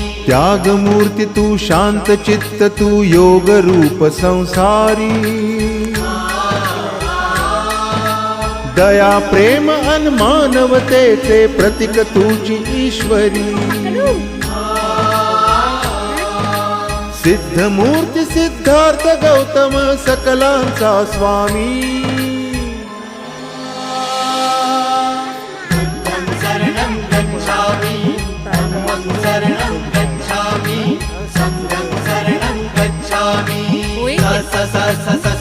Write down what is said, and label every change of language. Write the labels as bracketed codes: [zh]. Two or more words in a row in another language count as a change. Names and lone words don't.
[mr] त्यागमूर्ती तू शांत चित्त तू योग रूप संसारी दया प्रेम अन मानवतेचे प्रतीक तुझी ईश्वरी सिद्धमूर्ती सिद्धार्थ गौतम सकलांचा स्वामी [pi] शरणं गच्छामि धम्मं शरणं गच्छामि संघं शरणं गच्छामि स स स